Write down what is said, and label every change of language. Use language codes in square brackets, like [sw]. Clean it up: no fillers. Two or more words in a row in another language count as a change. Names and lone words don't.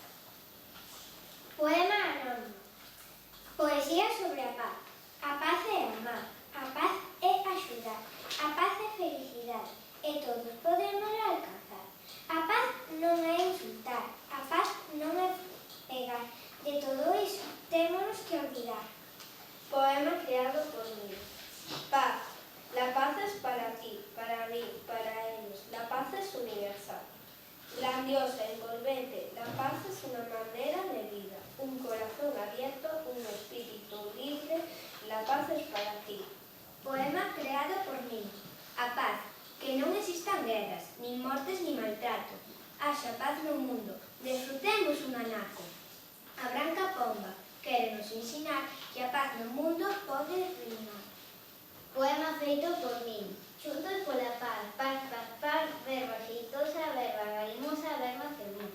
[gl] Poema anónimo. Poesía sobre a paz. A paz é amar. A paz é axudar. A paz é felicidade. E todos podemos alcanzar. A paz non é insultar. A paz non é pegar. De todo iso témonos que olvidar. [es] Poema creado por mí. Paz. La paz es para ti, para mí, para ellos. La paz es universal. Grandiosa, envolvente. La paz es una manera de vida. Un corazón abierto, un espíritu libre. La paz es para ti. Poema creado por mí. [gl] A paz. Que non existan guerras, nin mortes, nin maltrato. Haxa paz no mundo. Desfrutemos un anaco. A branca pomba quere nos ensinar que a paz no mundo pode reinar. Poema feito por min. Xuntos pola paz, paz, paz, paz, verba xeitosa, verba galimosa, verba feliz.